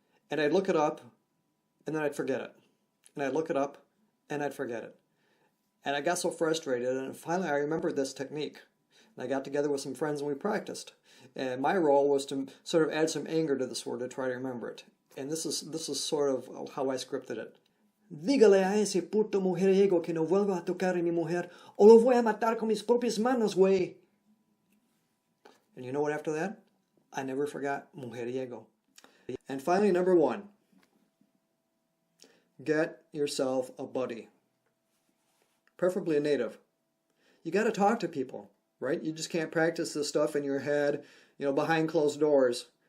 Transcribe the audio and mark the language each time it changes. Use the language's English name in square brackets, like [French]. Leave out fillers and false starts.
[English] And I'd look it up, and then I'd forget it. And I'd look it up, and I'd forget it. And I got so frustrated, and finally I remembered this technique. And I got together with some friends and we practiced. And my role was to sort of add some anger to this word to try to remember it. And this is sort of how I scripted it. [Spanish] Dígale a ese puto mujeriego que no vuelva a tocar a mi mujer, o lo voy a matar con mis propias manos, güey. [English] And you know what after that? I never forgot mujeriego. And finally, number 1. Get yourself a buddy. Preferably a native. You got to talk to people, right? You just can't practice this stuff in your head, behind closed doors.